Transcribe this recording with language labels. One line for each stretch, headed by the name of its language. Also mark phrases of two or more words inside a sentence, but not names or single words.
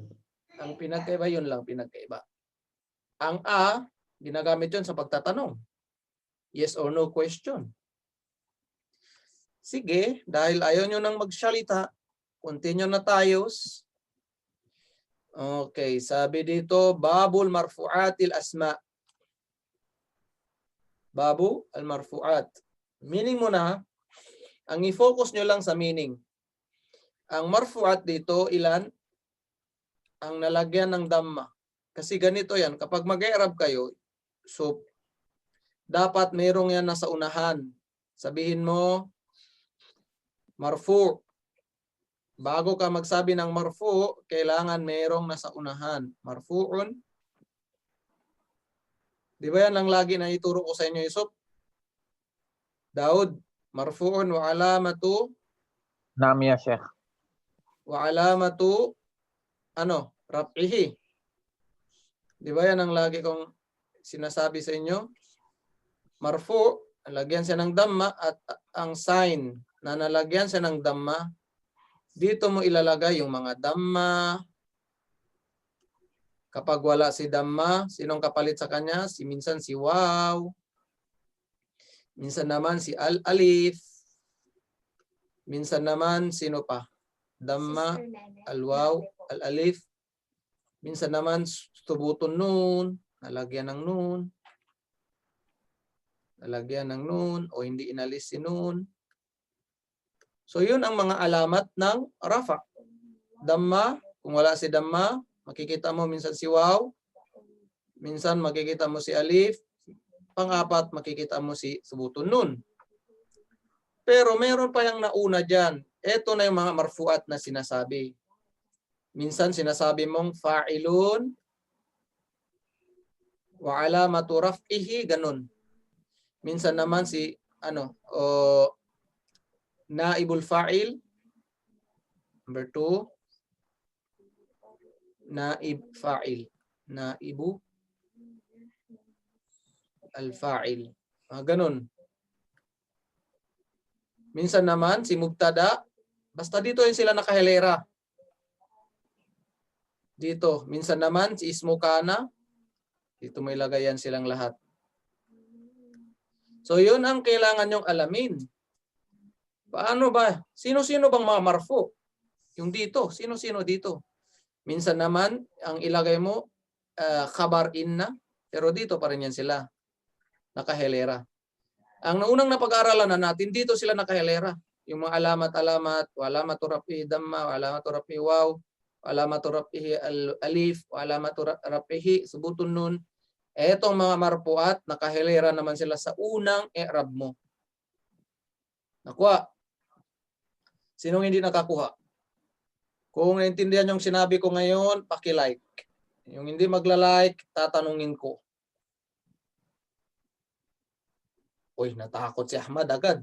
Filipino: Ang pinagkaiba, yun lang pinagkaiba. Ang ginagamit yun sa pagtatanong.
English: Yes or no question.
Filipino: Sige, dahil ayaw nyo nang magsalita, continue na tayo. Okay, sabi dito,
Arabic: باب مرفوعات الأسماء. باب المرفوعات.
Filipino: Meaning mo na, ang i-focus nyo lang sa meaning. Ang marfu'at dito, ilan? Ang nalagyan ng dhamma. Kasi ganito yan, kapag mag-i'rab kayo, so, dapat mayroong yan nasa unahan. Sabihin mo, marfu. Bago ka magsabi ng marfu, kailangan mayroong nasa unahan. Marfu'un. Di ba yan ang lagi na ituro ko sa inyo, Yusuf?
Arabic: Daud, مرفوع وعلامة. نعم يا شيخ. وعلامة رفعه.
Filipino: Di ba yan ang lagi kong sinasabi sa inyo? Marfu, nalagyan siya ng dhamma at ang sign na nalagyan siya ng dhamma, dito mo ilalagay yung mga dhamma. Kapag wala si dhamma, sinong kapalit sa kanya? Minsan si waw. Minsan naman si al-alif. Minsan naman sino pa? Dhamma, al-waw, al-alif. Minsan naman
Arabic: ثبوت النون,
Filipino: nalagyan ng nun. nalagyan ng nun o hindi inalis si nun. So yun ang mga alamat ng rafa. Damma, kung wala si damma, makikita mo minsan si waw, minsan makikita mo si alif, pang-apat makikita mo si
Arabic: ثبوت النون.
Filipino: Pero meron pa yung nauna dyan. Ito na yung mga marfuat na sinasabi.
Arabic: Minsan sinasabi mong فاعل وعلامة رفعه,
Filipino: ganun. Minsan naman si
Arabic: نائب الفاعل.
English: Number 2,
Arabic: نائب فاعل. نائب الفاعل.
Filipino: Ganun. Minsan naman si mubtada, basta dito yung sila nakahilera. Dito. Minsan naman si
Arabic: اسم كان,
Filipino: dito may lagayan silang lahat. So yun ang kailangan nyong alamin. Paano ba? Sino-sino bang mga marfu? Yung dito. Sino-sino dito? Minsan naman, ang ilagay mo,
Arabic: خبر إن,
Filipino: pero dito pa rin yan sila. Nakahilera. Ang naunang napag-aralan na natin, dito sila nakahilera. Yung mga alamat-alamat,
Arabic: علامة رفعه ضمة، علامة رفعه واو، علامة رفعه ألف، علامة رفعه ثبوت النون.
Filipino: Etong mga marfuat, nakahilera naman sila sa unang i'rab mo. Nakuha. Sinong hindi nakakuha? Kung naintindihan yung sinabi ko ngayon, paki-like. Yung hindi magla-like, tatanungin ko. Uy, natakot si Ahmad agad.